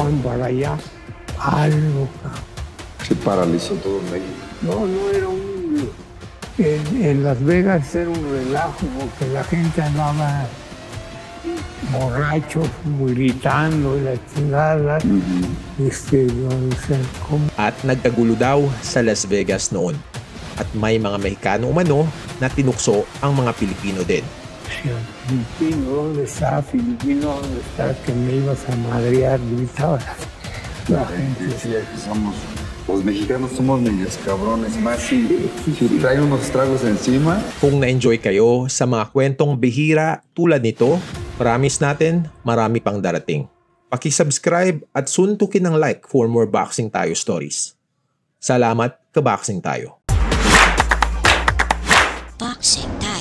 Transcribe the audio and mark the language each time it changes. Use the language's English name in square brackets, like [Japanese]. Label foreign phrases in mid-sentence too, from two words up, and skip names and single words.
[Spanish] Juan para allá. Algo. Se paralizó todo México. No era en Las Vegas era un relajo porque la gente andaba borrachos, gritando y la chingada. [Filipino] At nagkagulo daw sa Las Vegas noon. at may mga Mexicano umano na tinukso ang mga Pilipino din. [Spanish] Filipino, ¿dónde está? Filipino, ¿dónde está? Que me ibas a madrear, gritaba la gente. Decía que los mexicanos somos medios cabrones, más si traen unos tragos encima. [Filipino] Kung na-enjoy kayo sa mga kwentong bihira tulad nito, promise natin marami pang darating. Paki-subscribe at suntukin ng [English] like for more [Filipino] Boxing Tayo stories. Salamat, ka-Boxing Tayo. Boxing.